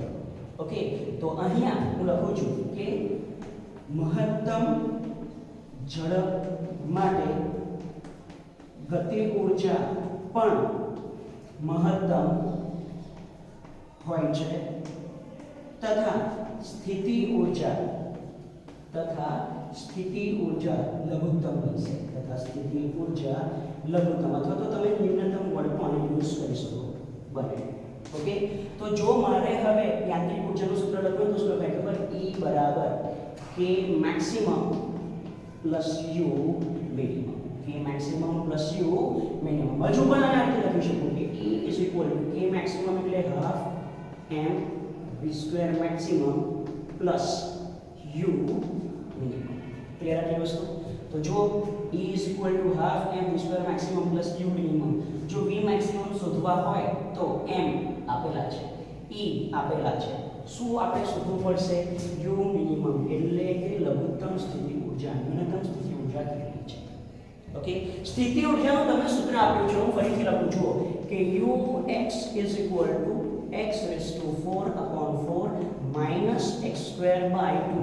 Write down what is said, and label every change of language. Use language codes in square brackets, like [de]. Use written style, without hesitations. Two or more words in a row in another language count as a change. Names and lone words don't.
[gu] ઓકે, તો અહીંયા હું લખું છું કે મહત્તમ ઝડપ માટે ગતિ ઉર્જા પણ મહત્તમ હોય છે તથા સ્થિતિ ઉર્જા લઘુત્તમ બનશે. અથવા તો તમે ન્યૂનતમ વર્ડ પણ યુઝ કરી શકો, બને. ઓકે, તો જો મારે હવે યાંત્રિક ઉર્જાનું સૂત્ર લખવું તો શું લખાય ખબર? [en] E બરાબર K maximum plus U minimum. K maximum plus U minimum. [gu] હજુ પણ આને આપણે લખી શકું કે E = [en] K maximum [gu] એટલે [en] half m v² maximum plus U minimum. ક્લિયર [gu] આટલી વસ્તુ? તો જો [en] E = half m v² maximum plus U minimum, [gu] જો [en] V maximum [gu] શોધવા હોય તો m આપેલા છે, E આપેલા છે, શું આપણે શોધવું પડશે? [en] U minimum [gu] એટલે કે લઘુત્તમ સ્થિતિ ઉર્જા, ન્યૂનતમ સ્થિતિ ઉર્જા કેટલી છે. ઓકે, સ્થિતિ ઉર્જાનું તમને સૂત્ર આપ્યું છે, હું ફરીથી લખું છું કે ux = x⁴/4 - x²/2.